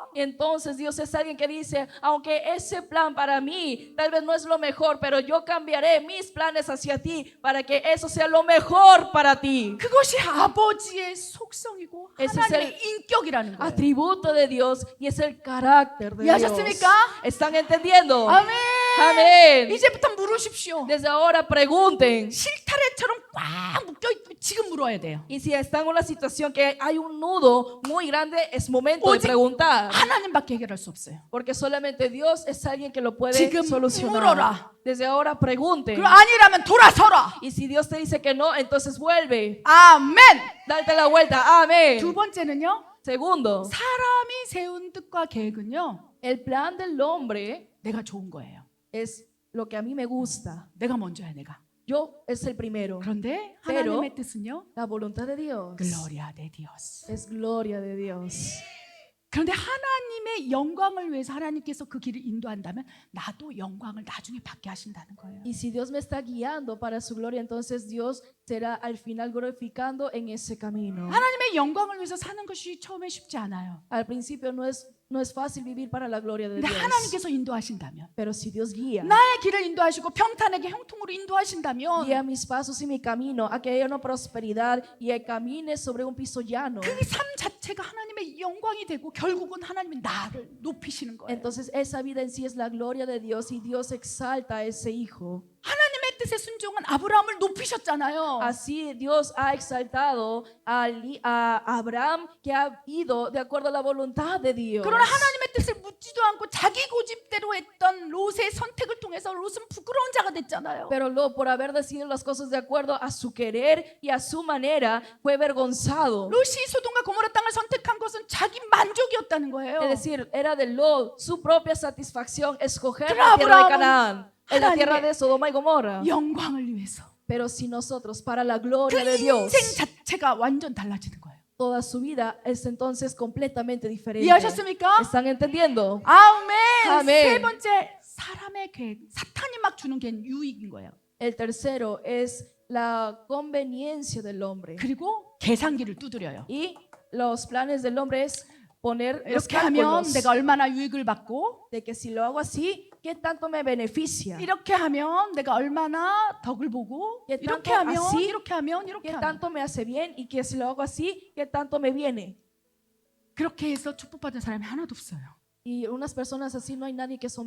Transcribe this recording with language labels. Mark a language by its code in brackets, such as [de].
[es] Entonces Dios es alguien que dice, aunque ese plan para mí tal vez no es lo mejor, pero yo cambiaré mis planes hacia ti para que eso sea lo mejor para ti. [ko] 그것이 아버지의 속성이고 [es] Ese es [ko] 하나님의 인격이라는 거예요. [es] Atributo de Dios y es el carácter de Dios. [ko] 이해하셨습니까? [es] ¿Están entendiendo? [ko] 아멘. [es] Amén. [ko] 이제부터 물으십시오. [es] Desde ahora pregunten. [ko] 실타래처럼 꽉 묶여 있으면 지금 물어야 돼요. [es] Y si están en una situación que hay un nudo muy grande, es momento de [ko] 오직 [es] preguntar. [ko] 하나님밖에 해결할 수 없어요. [es] Porque solamente Dios es alguien que lo puede [ko] 지금 [es] solucionar. [ko] 물어라. [es] Desde ahora pregunten. [ko] 그럼 아니라면 돌아서라. [es] Y si Dios te dice que no, entonces vuelve. [ko] 아멘. [es] Darte la vuelta. Amén. [ko] 두 번째는요. [es] Segundo, [ko] 사람이 세운 뜻과 계획은요. [es] el plan del hombre [ko] 내가 좋은 거예요. [es] es lo que a mí me gusta. [ko] 내가 먼저야 내가. [es] Yo es el primero. [ko] 그런데 [es] Pero- [ko] 하나님의 뜻은요. [es] La voluntad de Dios 글로리아 데 디오스. es gloria de Dios. [ko] 그런데 하나님의 영광을 위해서 하나님께서 그 길을 인도한다면 나도 영광을 나중에 받게 하신다는 거예요. [es] Y si Dios me está guiando para su gloria, entonces Dios será al final glorificando en ese camino. [ko] 하나님의 영광을 위해서 사는 것이 처음에 쉽지 않아요. [es] Al principio no es fácil vivir para la gloria de [ko] 근데 [es] Dios. [ko] 하나님께서 인도하신다면 [es] Pero si Dios guía, [ko] 나의 길을 인도하시고 평탄하게 형통으로 인도하신다면 [es] guía mis pasos y mi camino a que haya una prosperidad y camine sobre un piso llano. [ko] 그 삶 자체가 하나님의 영광이 되고 결국은 하나님이 나를 높이시는 거예요. [es] Entonces esa vida en sí es la gloria de Dios y Dios exalta a ese hijo. [ko] 하나님의 뜻에 순종한 아브라함을 높이셨잖아요. [es] Así Dios ha exaltado a Abraham que ha ido de acuerdo a la voluntad de Dios. [ko] 그러나 하나님의 뜻을 묻지도 않고 자기 고집대로 했던 롯의 선택을 통해서 롯은 부끄러운 자가 됐잖아요. [es] Pero Lot, por haber decidido las cosas de acuerdo a su querer y a su manera, fue avergonzado. [ko] 롯이 소돔과 고모라 땅을 선택한 것은 자기 만족이었다는 거예요. [es] Es decir, era de Lot su propia satisfacción escoger Pero la tierra de Abraham, Canaán, en la tierra [ko] 하나님의 [es] de Sodoma y Gomorra. [ko] 영광을 위해서 [es] Pero si nosotros, para la gloria [ko] 그 [es] de Dios, [ko] 인생 자체가 완전 달라지는 거예요. [es] toda su vida es entonces completamente diferente. [ko] 이해하셨습니까? [es] ¿Están entendiendo? [ko] 아멘. 아멘. 세 번째 사람의 계획, 사탄이 막 주는 게 유익인 거예요. [es] El tercero es la conveniencia del hombre. [ko] 그리고 계산기를 두드려요. [es] Y los planes del hombre es poner los [ko] 이렇게 하면 [es] cálculos [ko] 내가 얼마나 유익을 받고 [es] de que si lo hago así, ¿qué tanto me beneficia? [ko] 이렇게 하면 내가 얼마나 덕을 보고 [es] Que [ko] 이렇게 [es] tanto [ko] 하면 [es] así, [ko] 이렇게 하면 이렇게 [es] ¿Qué [ko] 하면 [es] tanto me hace bien? Y que si lo hago así, ¿qué tanto me viene? [ko] 그렇게 해서 축복받은 사람이 하나도 없어요. [es] Y unas personas así no hay nadie que son